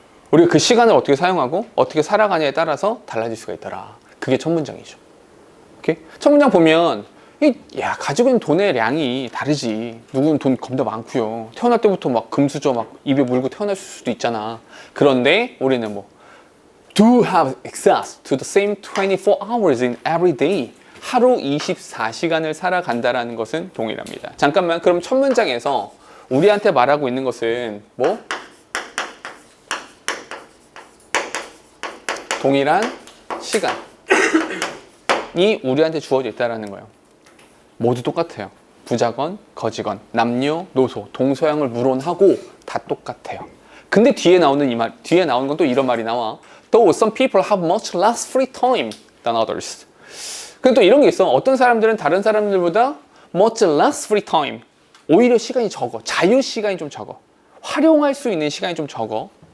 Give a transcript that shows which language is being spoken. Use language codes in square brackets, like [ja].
[ko] 우리가 그 시간을 어떻게 사용하고 어떻게 살아가냐에 따라서 달라질 수가 있더라. 그게 첫 문장이죠. 오케이? 첫 문장 보면 야 가지고 있는 돈의 양이 다르지. 누구는 돈 겁나 많고요. 태어날 때부터 막 금수저 막 입에 물고 태어날 수도 있잖아. 그런데 우리는 뭐 [en] do have access to the same 24 hours in every day. [ko] 하루 24시간을 살아간다라는 것은 동일합니다. 잠깐만, 그럼 첫 문장에서 우리한테 말하고 있는 것은 뭐? 동일한 시간이 우리한테 주어져 있다는 거예요. 모두 똑같아요. 부자건 거지건 남녀노소 동서양을 물론하고 다 똑같아요. 근데 뒤에 나오는 건 또 이런 말이 나와. [en] Though some people have much less free time than others. [ko] 근데 또 이런 게 있어. 어떤 사람들은 다른 사람들보다 [en] much less free time. [ko] 오히려 시간이 적어. 자유 시간이 좀 적어. 활용할 수 있는 시간이 좀 적어.